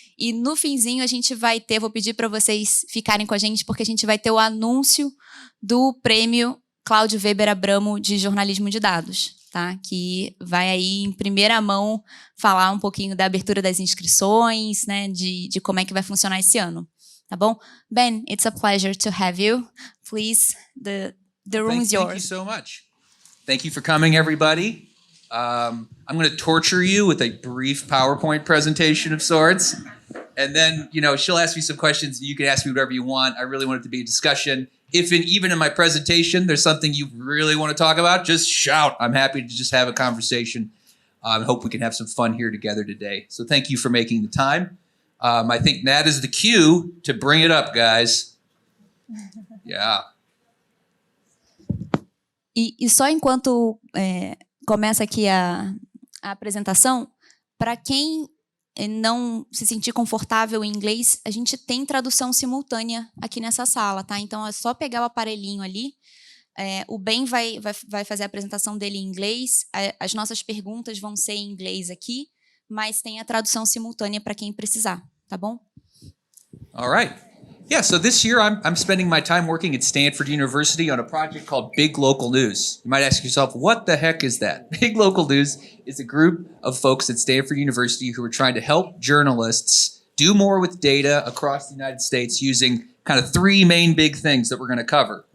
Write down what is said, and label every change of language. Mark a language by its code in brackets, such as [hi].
[pt] E no finzinho a gente vai ter, vou pedir para vocês ficarem com a gente, porque a gente vai ter o anúncio do prêmio Cláudio Weber Abramo de jornalismo de dados, tá? Que vai aí em primeira mão falar um pouquinho da abertura das inscrições, né, de como é que vai funcionar esse ano. Tá bom? [en] Ben, it's a pleasure to have you. Please, the room is yours. Thank you so much. Thank you for coming, everybody. I'm going to torture you with a brief PowerPoint presentation of sorts. And then, she'll ask me some questions, and you can ask me whatever you want. I really want it to be a discussion. If even in my presentation there's something you really want to talk about, just shout. I'm happy to just have a conversation. I hope we can have some fun here together today. So thank you for making the time. I think Nat is the cue to bring it up, guys. Yeah. [pt] E só enquanto começa aqui a apresentação, para quem não se sentir confortável em inglês, a gente tem tradução simultânea aqui nessa sala, tá? Então é só pegar o aparelhinho ali. O Ben vai fazer a apresentação dele em inglês. As nossas perguntas vão ser em inglês aqui, mas tem a tradução simultânea para quem precisar. Tá bom? [en] All right. Yeah, so this year I'm spending my time working at Stanford University on a project called Big Local News. You might ask yourself, what the heck is that? Big Local News is a group of folks at Stanford University who are trying to help journalists do more with data across the United States using kind of three main big things that we're going to cover.